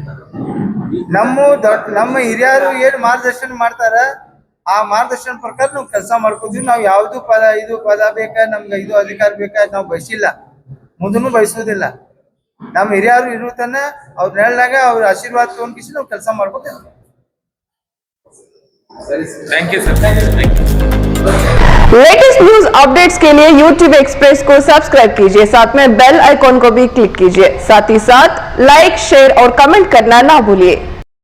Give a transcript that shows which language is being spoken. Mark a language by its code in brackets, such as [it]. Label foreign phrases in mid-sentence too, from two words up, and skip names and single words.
[kn] ನಮ್ಮ ಹಿರಿಯರು ಏನ್ ಮಾರ್ಗದರ್ಶನ ಮಾಡ್ತಾರ ಆ ಮಾರ್ಗದರ್ಶನ ಪ್ರಕಾರ ನಾವು ಕೆಲಸ ಮಾಡ್ಕೋತೀವಿ. ನಾವು ಯಾವ್ದು ಇದು ಪದ ಬೇಕಾ, ನಮ್ಗೆ ಇದು ಅಧಿಕಾರ ಬೇಕಾ ನಾವು ಬಯಸಿಲ್ಲ, ಮುಂದೂ ಬಯಸೋದಿಲ್ಲ. ನಮ್ಮ ಹಿರಿಯರು ಇರುತ್ತಾನ ಅವ್ರ ನೆರಳಾಗ ಅವ್ರ ಆಶೀರ್ವಾದ ತಗೊಂಡ್ಕಿಸಿ ನಾವು ಕೆಲಸ ಮಾಡ್ಕೋತೀವಿ. [en] Thank you sir, thank you. [hi] लेटेस्ट न्यूज अपडेट्स के लिए YouTube एक्सप्रेस को सब्सक्राइब कीजिए, साथ में [en] bell icon [hi] को भी क्लिक कीजिए। साथ ही साथ लाइक, शेयर और कमेंट करना ना भूलिए।